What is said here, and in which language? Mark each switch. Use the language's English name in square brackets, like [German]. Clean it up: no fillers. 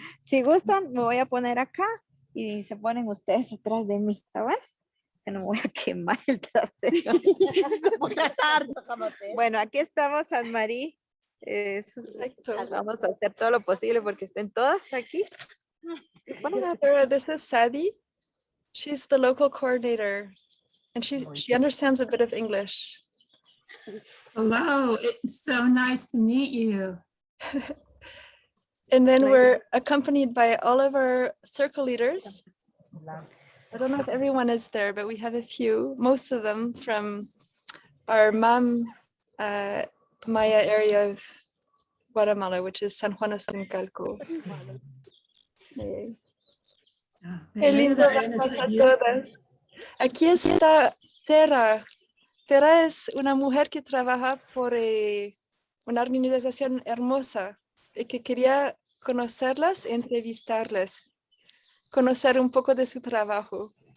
[Spanish] Si gustan, me voy a poner acá y se ponen ustedes atrás de mí, ¿está bien? Que no me voy a quemar el trasero. Bueno, aquí estamos, Anne Marie. Perfecto. Vamos a hacer todo lo posible porque estén todas aquí. [English] Sarah, this is Sadie. She's the local coordinator, and she understands a bit of English. Hello, it's so nice to meet you. And then Nice. we're accompanied by all of our circle leaders. I don't know if everyone is there, but we have a few, most of them from our Maya area of Guatemala, which is San Juan Ostuncalco. [Spanish] Qué lindo verlas a todas. Aquí está Tera. Tera es una mujer que trabaja por una organización hermosa y que quería conocerlas, entrevistarlas, conocer un poco de su trabajo.